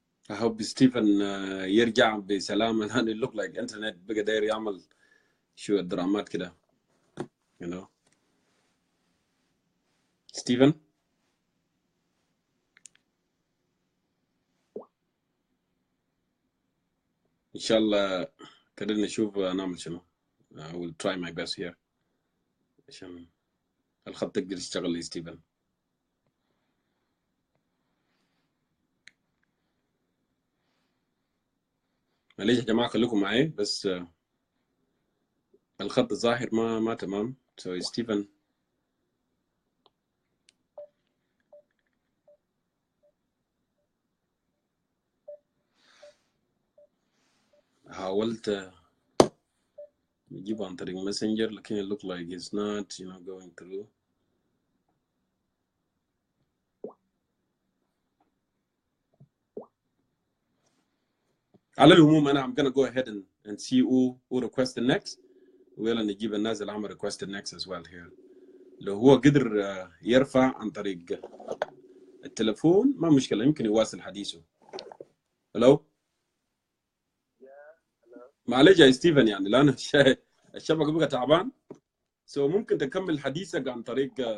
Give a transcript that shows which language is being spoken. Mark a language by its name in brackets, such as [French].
[English] I hope [Arabic] ستيفن يرجع بسلامة. لأن [English] it look like [Arabic] internet بقى داير يعمل شوية درامات كده [English] you know. [Arabic] ستيفن إن شاء الله كده نشوف نعمل شنو. [English] I will try my best here [Arabic] عشان الخط يقدر يشتغل لستيفن. معليش يا جماعة خليكم معي بس الخط الظاهر ما تمام. [English] So [Arabic] ستيفن حاولت نجيبه عن طريق ماسنجر لكن [English] it look like it's not going through. [Arabic] على العموم أنا [English] I'm gonna go ahead and see who request the next. [Arabic] ويلا نجيب الناس اللي عمل [English] request the next as well here. [Arabic] لو هو قدر يرفع عن طريق التلفون ما مشكلة، يمكن يواصل حديثه. هلو معلش يا ستيفن يعني لأن الشبكة بقى تعبان. ممكن تكمل حديثك عن طريق